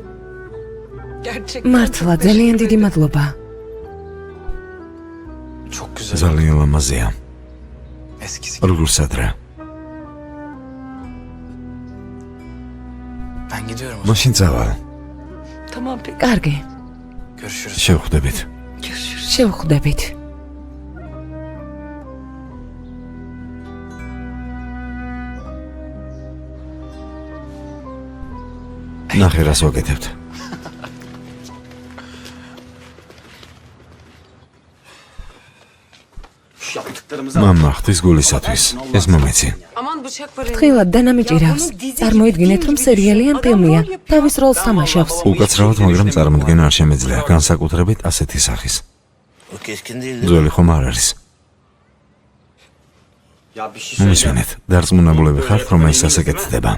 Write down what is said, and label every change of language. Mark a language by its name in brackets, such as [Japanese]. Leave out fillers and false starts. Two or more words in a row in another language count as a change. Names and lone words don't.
[Georgian] მართლა ძალიან დიდი მადლობა. [Turkish] Çok güzel. [Georgian] ძალიან ლამაზია. [Turkish] Eskisi. [Georgian] როგორცადრა. [Turkish] Ben gidiyorum. o zaman. [Georgian] მაშინ წავალ. კარგი, [Turkish] Görüşürüz. [Georgian] შევხვდებით. შევხვდებით. ნახე რას ვაკეთებთ. მამა ხთვის გულისათვის. ეს მომეცი. [Turkish] Aman bıçak var. [Georgian] თხილად და ნამიჭირავს. წარმოიდგინეთ, რომ სერიალი ან ფილმია. თავის როლს თამაშობს. უკაცრავად, მაგრამ წარმოდგენა არ შემეძლია, განსაკუთრებით ასეთი სახის. ძველი ხომ არ არის. მომისმენეთ, დარწმუნებულები ხართ, რომ ეს ასე კეთდება.